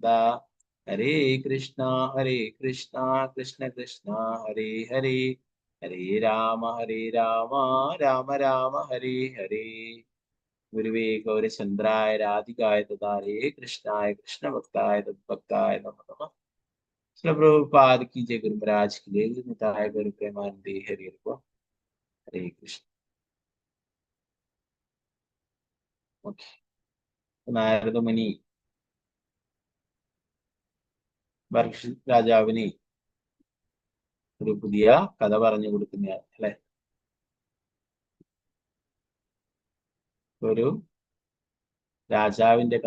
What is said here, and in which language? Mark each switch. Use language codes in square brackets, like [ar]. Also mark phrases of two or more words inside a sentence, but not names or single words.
[sa] ഹരേ കൃഷ്ണ കൃഷ്ണ കൃഷ്ണ ഹരേ ഹരേ, ഹരേ രാമ രാമ രാമ ഹരേ ഹരേ. ഗുരുവേ ഗൗരചന്ദ്രായ രാധികായ തഥാരേ കൃഷ്ണായ കൃഷ്ണഭക്തായ തദ്ഭക്തായ നമോ നമഃ. [hi] ശ്രീ പ്രഭുപാദ് की जय, गुरु महाराज की जय, निताय गुरु प्रेमानंदे हरि हरि। हरे कृष्ण. [ml] ഓക്കെ, നാരദമുനി പരീക്ഷിത് രാജാവിന് ഒരു പുതിയ കഥ പറഞ്ഞു കൊടുക്കുന്നതാണ് അല്ലെ. ഒരു രാജാവിന്റെ കഥ.